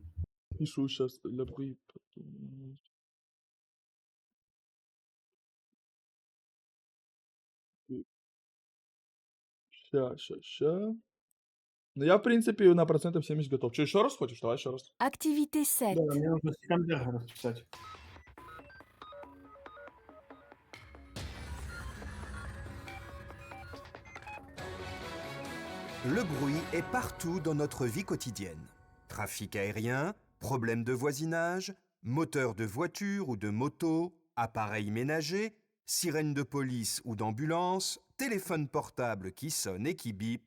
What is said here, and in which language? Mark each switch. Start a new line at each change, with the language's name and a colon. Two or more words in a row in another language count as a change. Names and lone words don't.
Russian: Пишу сейчас. Ща. Ну, я, в принципе, на процентов 70 готов. Что, еще раз хочешь? Давай еще раз. Activité Да, 7. мне нужно секондер расписать.
French: Le bruit est partout dans notre vie quotidienne. Trafic aérien, problèmes de voisinage, moteurs de voiture ou de moto, appareils ménagers, sirènes de police ou d'ambulance, téléphone portable qui sonne et qui bip.